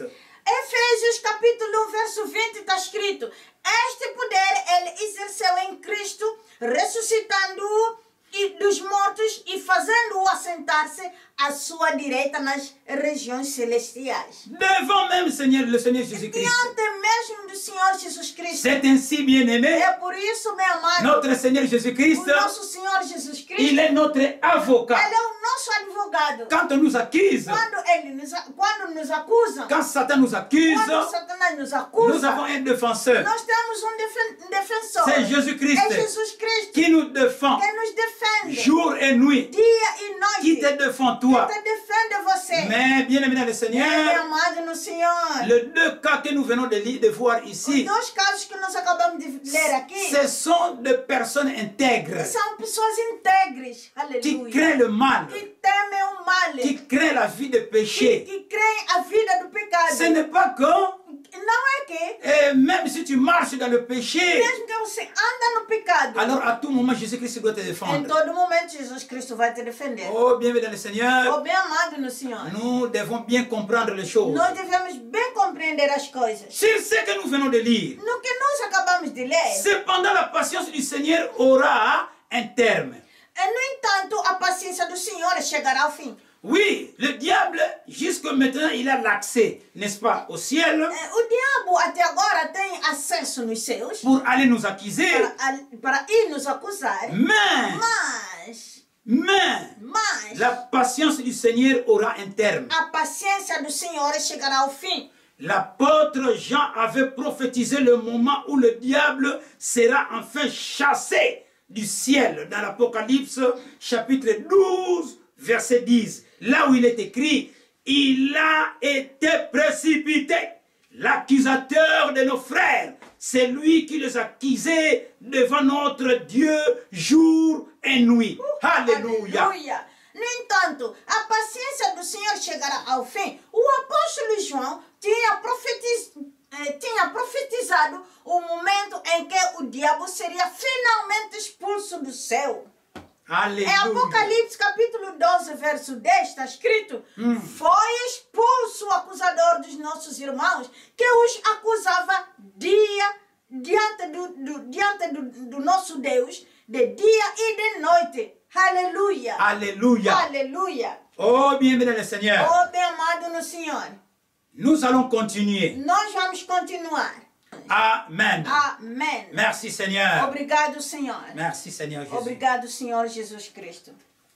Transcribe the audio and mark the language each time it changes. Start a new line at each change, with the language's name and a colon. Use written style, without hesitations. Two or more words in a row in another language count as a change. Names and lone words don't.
Portuguese: Efésios capítulo 1, verso 20 está escrito: este poder ele exerceu em Cristo, ressuscitando-o dos mortos e fazendo-o assentar-se à sua direita nas regiões celestiais.
French: Devant même le Seigneur Jésus-Christ.
Portuguese: Diante mesmo do Senhor Jesus Cristo.
French: C'est ainsi, bien-aimé,
Portuguese: É por isso, meu amado,
French: notre Seigneur
Portuguese: o
French: Jésus-Christ,
Portuguese: nosso Senhor Jesus Cristo,
French: il est notre avocat.
Portuguese: ele é o nosso advogado.
French: Quand on nous accuse,
Portuguese: Quando nos acusam,
French: quand Satan nous accuse,
Portuguese: quando Satanás nos acusa,
French: nous avons un défenseur.
Portuguese: nós temos um defensor.
French: C'est Jésus-Christ
Portuguese: É Jesus Cristo
French: qui nous défend.
Portuguese: que nos defende. defende
French: jour et nuit,
Portuguese: dia e
French: qui te
Portuguese: noite.
French: défend toi.
Portuguese: Que defende você.
French: Mais bien aimé dans le
Portuguese: Meu
French: Seigneur,
Portuguese: amado no Senhor.
French: les deux cas que nous venons de voir
Portuguese: Os
French: ici,
Portuguese: dois casos que nós acabamos de ler aqui
French: ce sont des personnes intègres
Portuguese: são pessoas íntegres.
French: qui
Portuguese: Aleluia.
French: craignent le mal,
Portuguese: Que temem o mal.
French: qui craignent la vie de péché.
Portuguese: Que creem a vida do pecado.
French: Ce n'est pas que,
Portuguese: Não é que,
French: même si tu marches dans le péché,
Portuguese: mesmo que você anda no pecado,
French: alors à tout moment Jésus-Christ doit te
Portuguese: em
French: défendre.
Portuguese: todo momento Jesus Cristo vai te defender.
French: Oh, bienvenue dans le Seigneur,
Portuguese: Oh, bem amado no Senhor.
French: nous devons bien comprendre les choses.
Portuguese: Nós devemos bem compreender as coisas.
French: Sur ce que nous venons de lire,
Portuguese: No que nós acabamos de ler,
French: cependant la patience du Seigneur aura un terme.
Portuguese: no entanto, a paciência do Senhor chegará ao fim.
French: Oui, le diable, jusque maintenant, il a l'accès, n'est-ce pas, au ciel,
Portuguese: O diabo até agora tem acesso nos céus
French: pour aller nous accuser.
Portuguese: para ir nos acusar. Mas
French: la patience du Seigneur aura un terme.
Portuguese: a paciência do Senhor chegará ao fim.
French: L'apôtre Jean avait prophétisé le moment où le diable sera enfin chassé du ciel dans l'Apocalypse chapitre 12, verset 10. Là où il est écrit, il a été précipité. L'accusateur de nos frères, c'est lui qui les accusait devant notre Dieu jour et nuit. Alléluia.
Portuguese: Aleluia. No entanto, a paciência do Senhor chegará ao fim. O apóstolo João tinha profetizado o momento em que o diabo seria finalmente expulso do céu.
French: Alléluia.
Portuguese: Em Apocalipse capítulo 12, verso 10, está escrito: foi expulso o acusador dos nossos irmãos, que os acusava diante do nosso Deus, de dia e de noite. Aleluia.
French: Alléluia.
Portuguese: Aleluia.
French: Oh, bienvenue le Seigneur.
Portuguese: Oh, bem amado no Senhor.
French: Nous allons continuer.
Portuguese: Nós vamos continuar.
French: Amen.
Portuguese: Amém.
French: Merci Seigneur.
Portuguese: Obrigado, Senhor.
French: Merci Seigneur Jésus.
Portuguese: Obrigado, Senhor Jesus Cristo.